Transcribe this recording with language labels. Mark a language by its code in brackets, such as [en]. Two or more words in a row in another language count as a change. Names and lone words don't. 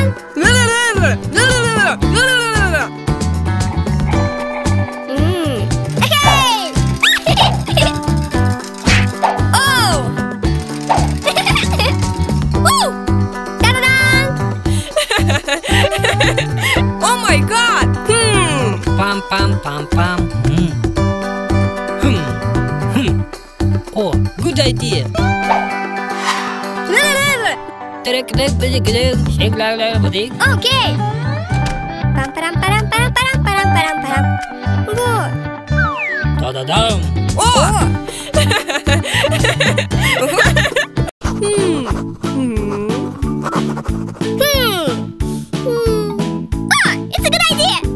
[en] Hey! Oh! Woo! Ta-da-da! Oh my God! Pam pam pam pam. Oh, good idea. Okay. Pam param param param param param param param. Good. Ta-da-dam. Oh! It's a good idea.